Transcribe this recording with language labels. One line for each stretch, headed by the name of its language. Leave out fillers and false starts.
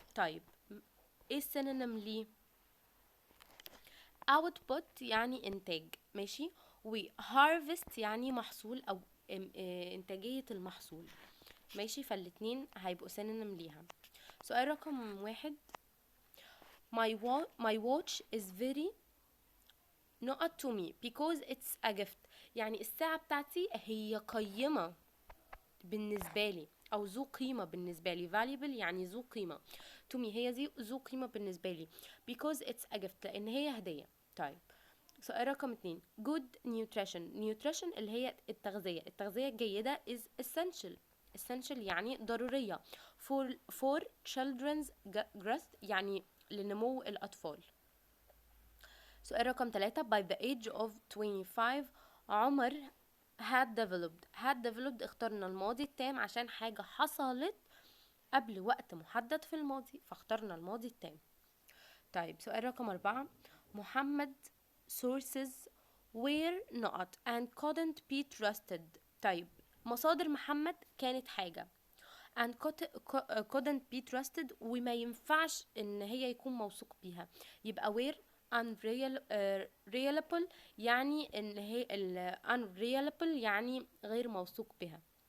Arabic: طيب ايه السينونيم ليه؟ output يعني إنتاج، ماشي، و harvest يعني محصول أو إنتاجية المحصول، ماشي، فالاتنين هيبقوا سينونيم ليها. سؤال رقم 1.
English: my watch is very not to me because it's a gift.
Arabic: يعني الساعة بتاعتي هي قيمة بالنسبة لي أو ذو قيمة بالنسبة لي. valuable يعني ذو قيمة. to me هي ذو قيمة بالنسبة لي
English: because it's a gift
Arabic: لأن هي هدية. طيب سؤال رقم 2.
English: good nutrition
Arabic: اللي هي التغذية الجيدة
English: is essential
Arabic: يعني ضرورية
English: for children's growth
Arabic: يعني لنمو الأطفال. سؤال رقم 3.
English: by the age of 25
Arabic: عمر
English: had developed
Arabic: اخترنا الماضي التام عشان حاجة حصلت قبل وقت محدد في الماضي، فاخترنا الماضي التام. طيب سؤال رقم 4.
English: محمد sources were not and couldn't be trusted.
Arabic: طيب مصادر محمد كانت حاجة
English: and couldn't be trusted
Arabic: وما ينفعش ان هي يكون موثوق بيها، يبقى
English: were unreliable
Arabic: يعني ان هي unreliable يعني غير موثوق بها.